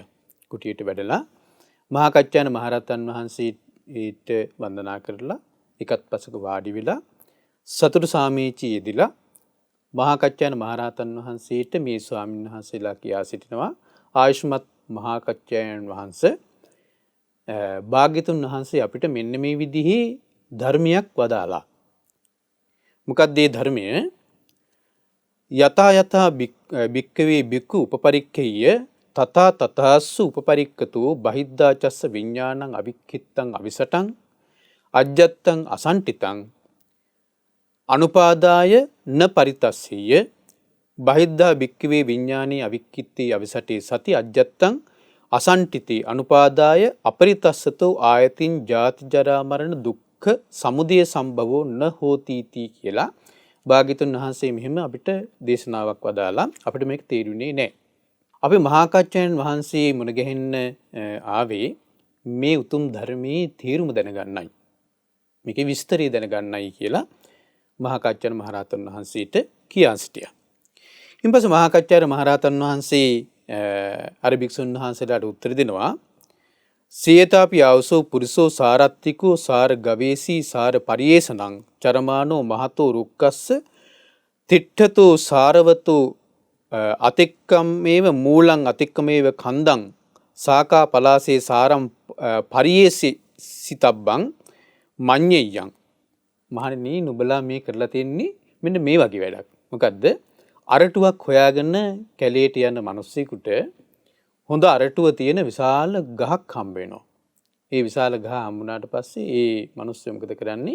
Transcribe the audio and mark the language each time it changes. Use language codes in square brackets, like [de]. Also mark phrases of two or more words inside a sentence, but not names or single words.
[si] කුටියට වැඩලා මහා කච්චායන මහරහතන් වහන්සේට වන්දනා කරලා එකත් පසක වාඩි වෙලා සතුටු සාමීචි යෙදිලා මහා කච්චායන මහරහතන් වහන්සේට මේ ස්වාමීන් වහන්සේලා කියා සිටිනවා ආයුෂ්මත් මහා කච්චායන වහන්සේ භාග්‍යතුන් වහන්සේ අපිට මෙන්න මේ විදිහේ ධර්මයක් වදාලා. මොකක්ද මේ ධර්මය? [pi] යතා යතා භික්ඛවේ භික්ඛු උපපරික්ඛේය තථා තථාස්සු උපපරික්ඛතෝ බහිද්ධා චස්ස විඥානං අවික්ඛිත්තං අවිසටං අජ්ජත්තං අසන්ටිතං අනුපාදාය න පරිතස්සෙය්‍ය බහිද්ධා භික්ඛවේ විඥානී අවික්ඛිත්තේ අවිසටේ සති අජ්ජත්තං අසන්ටිතේ අනුපාදාය අපරිතස්සතෝ ආයතින් ජාති ජරා මරණ දුක්ඛ සමුදය සම්භවෝ න හෝති [si] කියලා භාග්‍යතුන් වහන්සේ මෙහෙම අපිට දේශනාවක් වදාලා අපිට මේක තේරුනේ නැහැ. අපි මහා කච්චායන වහන්සේ මුණ ගැහෙන්න ආවේ මේ උතුම් ධර්මයේ තේරුම දැනගන්නයි. මේකේ විස්තරය දැනගන්නයි කියලා මහා කච්චායන මහරහතන් වහන්සේට කියා සිටියා. ඊට පස්සේ මහා කච්චායන මහරහතන් වහන්සේ අර භික්ෂුන් වහන්සේලාට උත්තර දෙනවා සියතාපි ආවසෝ පුරිසෝ සාරත්තිකෝ සාර ගවේසී සාර පරියේෂණං චරමානෝ මහතෝ රුක්කස්ස තිට්ඨතෝ සාරවතෝ අතික්කමේව මූලං අතික්කමේව කන්දං සාකා පලාසේ සාරම් පරියේසි සිතබ්බං මඤ්ඤෙය්‍යං. මහණෙනි නුඹලා මේ කරලා තියෙන්නේ මෙන්න මේ වගේ වැඩක්. මොකද්ද? අරටුවක් හොයාගෙන කැලේට යන මිනිස්සෙකුට හොඳ අරටුව තියෙන විශාල ගහක් හම්බ වෙනවා. ඒ විශාල ගහ හම්බුනාට පස්සේ ඒ මිනිස්සු මොකද කරන්නේ?